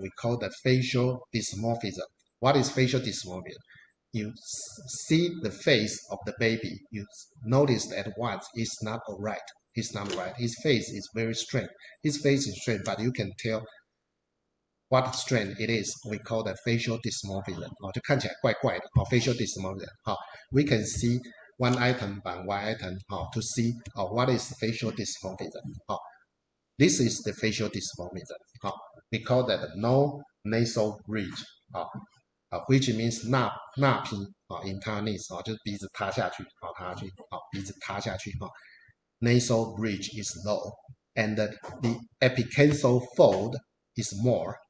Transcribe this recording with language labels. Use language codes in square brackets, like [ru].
[en] We call that facial dysmorphism. What is facial dysmorphism? You see the face of the baby, you notice at once it's not alright. It's not right. His face is very straight. His face is straight, but you can tell what strength it is. We call that facial dysmorphism. [zh] 就看起来怪怪的 facial dysmorphism. [en] We can see one item by one item to see what is facial dysmorphism. This is the facial dysmorphism. We call that no nasal bridge. Which means [zh] 纳皮 [en] in Chinese [zh] 就是鼻子塌下去鼻子塌下去 [en] Nasal bridge is low, and the epicantral fold is more.